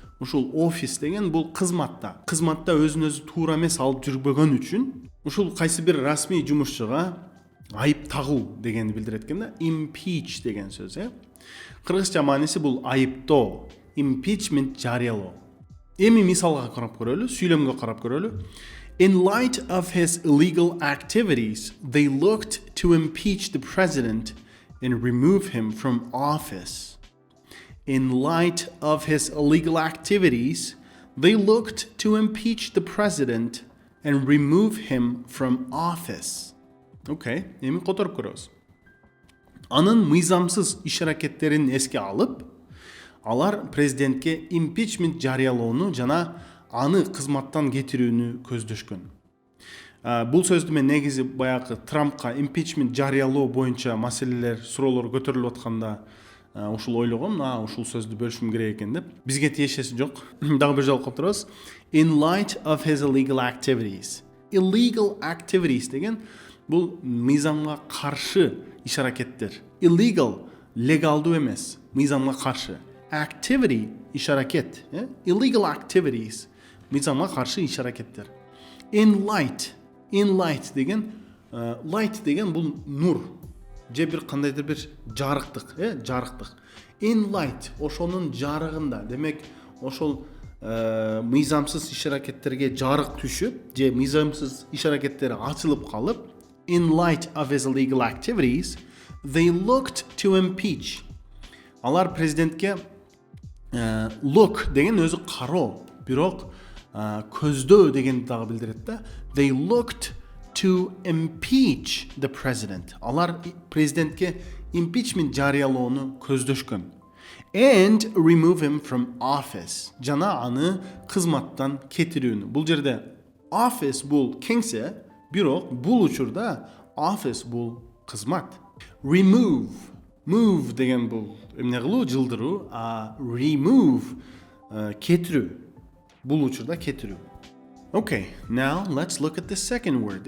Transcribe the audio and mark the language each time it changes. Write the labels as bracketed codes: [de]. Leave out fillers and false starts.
[ky] Ушул офис деген бул кызматта. Кызматта өзүн өзү туура эмес алып жүрбөгөн үчүн ушул кайсы бир расмий жумушчуга айып тагуу дегенди билдирет экен да. Impeach деген сөз, кыргызча мааниси бул айыптоо. Impeachment жарыялоо. Эми мисалга карап көрөлү, сүйлөмгө карап көрөлү. [en] In light of his illegal activities, they looked to impeach the president and remove him from office. In light of his illegal activities, they looked to impeach the president and remove him from office. [ky] Окей, эми которуп көрөбүз. Анын мыйзамсыз иш-аракеттерин эске алып, алар президентке импичмент жарыялоону жана аны кызматтан кетирүүнү көздөшкөн. Бул сөздү мен негизи баягы Трампка импичмент жарыялоо боюнча маселелер, суроолор көтөрүлүп атканда ушул ойлогом, ушул сөздү бөлүшүм керек экен деп. Бизге тиешеси жок. Дагы бир жолу коптурабыз. [en] In light of his illegal activities. [ky] Illegal activities деген бул мыйзамга каршы иш-аракеттер. Illegal легалдуу эмес, мыйзамга каршы. Activity иш-аракет, illegal activities мыйзамга каршы иш-аракеттер. In light деген light деген бул нур же бир кандайдыр бир жарыктык, жарыктык. In light ошонун жарыгында, демек ошол мыйзамсыз иш-аракеттерге жарык түшүп же мыйзамсыз иш-аракеттери ачылып калып, [en] in light of his illegal activities, they looked to impeach. [ky] Алар президентке look деген өзү кароо, бирок көздөө дегенди дагы билдирет да. [en] They looked to impeach the president. [ky] Алар президентке impeachment жарыялоону көздөшкөн. [en] And remove him from office. [ky] Жана аны кызматтан кетирүүнү. Бул жерде office бул кеңсе, бирок бул учурда office бул кызмат. [en] Remove. [ky] Move деген бул эмне кылуу, жылдыруу, remove кетирүү. Бул учурда кетирүү. [en] Okay, now let's look at the second word.